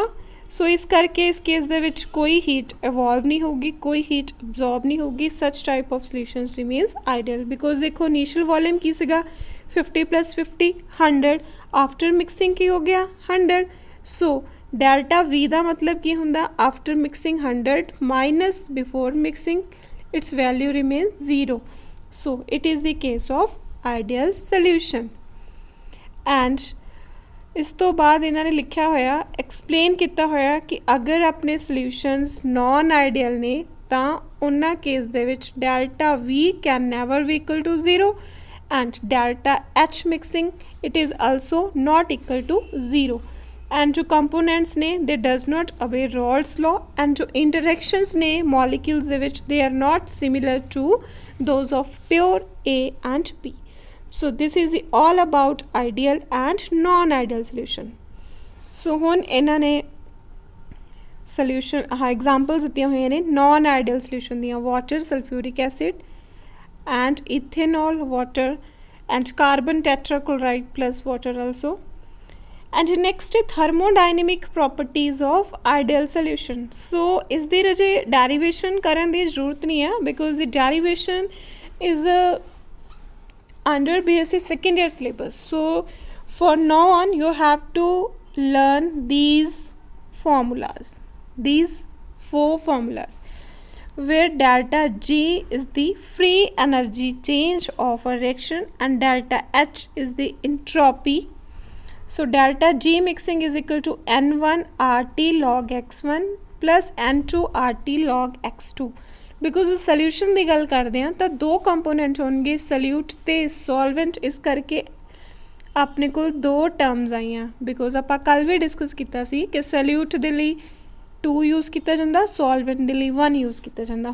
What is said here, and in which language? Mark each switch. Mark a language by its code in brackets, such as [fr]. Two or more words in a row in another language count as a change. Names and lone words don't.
[pa] ਸੋ ਇਸ ਕਰਕੇ ਇਸ ਕੇਸ ਦੇ ਵਿੱਚ ਕੋਈ [en] heat evolve [pa] ਨਹੀਂ ਹੋਊਗੀ, ਕੋਈ [en] heat absorb [pa] ਨਹੀਂ ਹੋਊਗੀ. [en] such type of solutions remains ideal because ਦੇਖੋ initial volume [pa] ਕੀ ਸੀਗਾ [en] 50 + 50 100. after mixing [pa] ਕੀ ਹੋ ਗਿਆ [en] 100. so delta V [pa] ਦਾ ਮਤਲਬ ਕੀ ਹੁੰਦਾ [en] after mixing 100 minus before mixing its value remains 0. So it is the case of ideal solution. [pa] And ਇਸ ਤੋਂ ਬਾਅਦ ਇਹਨਾਂ ਨੇ ਲਿਖਿਆ ਹੋਇਆ ਐਕਸਪਲੇਨ ਕੀਤਾ ਹੋਇਆ ਕਿ ਅਗਰ ਆਪਣੇ [en] solutions non ideal [pa] ਨੇ ਤਾਂ ਉਹਨਾਂ ਕੇਸ ਦੇ ਵਿੱਚ [en] delta V can never be equal to 0 and delta H mixing it is also not equal to 0. and जो components ने they does not obey Rolle's law and जो interactions ने molecules [pa] ਦੇ ਵਿੱਚ [en] they are not similar to those of pure A and B. So this is all about ideal and non-ideal solution. So [pa] ਹੁਣ ਇਹਨਾਂ ਨੇ [en] solution examples [pa] ਦਿੱਤੀਆਂ ਹੋਈਆਂ ਨੇ [en] non-ideal solution ਦੀਆਂ water, sulfuric acid and ethanol water and carbon tetrachloride plus water also. And next thermodynamic properties of ideal solution. So is the raje derivation [pa] ਕਰਨ ਦੀ ਜ਼ਰੂਰਤ ਨਹੀਂ ਹੈ [en] because the derivation is under BSc second year syllabus. So for now on you have to learn these formulas, these 4 formulas where delta G is the free energy change of a reaction and delta H is the entropy. So delta G mixing is equal to N1 RT log X1 plus N2 RT log X2. [hi] बिकॉज सल्यूशन की गल करते हैं तो दो कंपोनेंट होंगे सल्यूट तो सॉल्वेंट, इस करके अपने को दो टर्म्स आईयां बिकॉज आप कल भी डिस्कस किया सी कि सल्यूट के लिए 2 यूज़ किया जाता, सॉल्वेंट के लिए 1 यूज़ किया जाता।